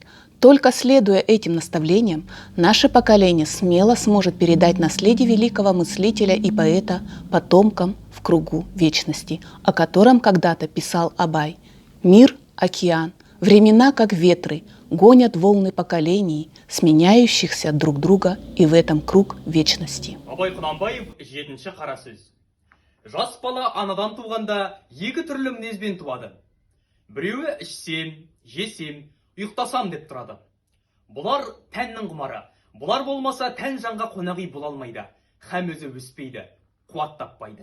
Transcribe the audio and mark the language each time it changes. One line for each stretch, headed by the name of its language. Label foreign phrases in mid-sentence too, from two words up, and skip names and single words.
Russian: Только следуя этим наставлениям, наше поколение смело сможет передать наследие великого мыслителя и поэта потомкам в кругу вечности, о котором когда-то писал Абай. Мир – океан, времена, как ветры, гонят волны поколений, сменяющихся друг друга, и в этом круг вечности.
Kazakh: Абай Құнанбаев 7-ші қара сөз. Жас бала анадан туғанда екі түрлі мінезбен туады. Біреуі ішсем, жесем, ұйықтасам деп тұрады. Бұлар тәннің құмары. Бұлар болмаса тән жанға қонақүй бола алмайды. Һәм өзі өспейді, қуат таппайды.